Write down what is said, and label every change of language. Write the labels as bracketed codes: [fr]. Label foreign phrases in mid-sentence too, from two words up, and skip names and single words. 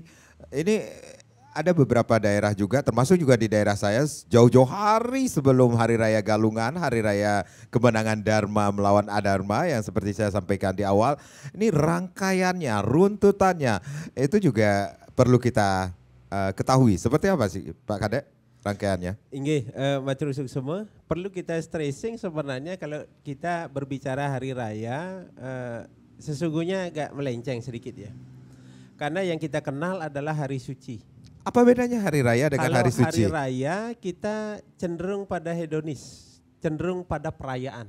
[id] Ini ada beberapa daerah juga, termasuk juga di daerah saya, jauh-jauh hari sebelum Hari Raya Galungan, Hari Raya Kemenangan Dharma melawan Adharma yang seperti saya sampaikan di awal. Ini rangkaiannya, runtutannya, itu juga perlu kita ketahui. Seperti apa sih Pak Kadek rangkaiannya? [ban] Inggih, matur [id] semua. Perlu kita stressing sebenarnya kalau kita berbicara hari raya, sesungguhnya agak melenceng sedikit ya. Karena yang kita kenal adalah hari suci. Apa bedanya hari raya dengan hari suci? Hari raya kita cenderung pada hedonis, cenderung pada perayaan.